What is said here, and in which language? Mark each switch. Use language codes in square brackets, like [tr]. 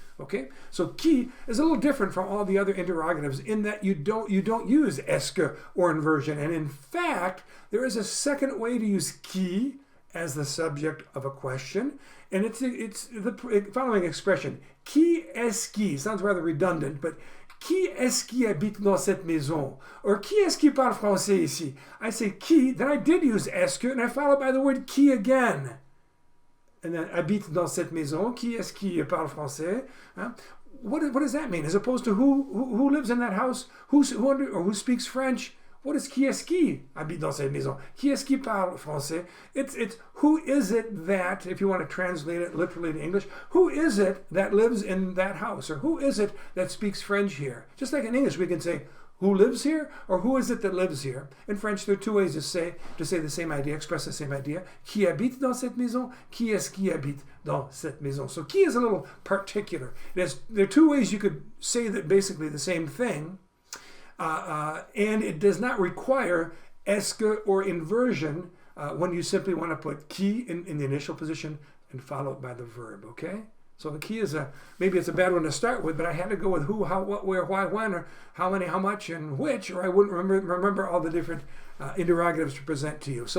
[en] Okay, so qui is a little different from all the other interrogatives in that you don't use est que or inversion, and in fact there is a second way to use qui as the subject of a question, and it's the following expression: [fr] qui est-ce qui? [en] Sounds rather redundant, but [fr] qui est-ce qui habite dans cette maison? Or qui est-ce qui parle français ici? [en] I say qui, then I did use est que, and I follow by the word qui again. And then [fr] habite dans cette maison. Qui est-ce qui parle français? [en] Huh? What does that mean? As opposed to who lives in that house? Who speaks French? What is [fr] qui est-ce qui habite dans cette maison? Qui est-ce qui parle français? [en] It's who is it that, if you want to translate it literally to English, who is it that lives in that house? Or who is it that speaks French here? Just like in English, we can say who lives here, or who is it that lives here? In French, there are two ways to say the same idea, express the same idea. [fr] Qui habite dans cette maison? Qui est-ce qui habite dans cette maison? [en] So qui is a little particular. There are two ways you could say that basically the same thing, and it does not require est que or inversion when you simply want to put qui in the initial position and follow it by the verb, okay? So the key is maybe it's a bad one to start with, but I had to go with who, how, what, where, why, when, or how many, how much, and which, or I wouldn't remember all the different interrogatives to present to you.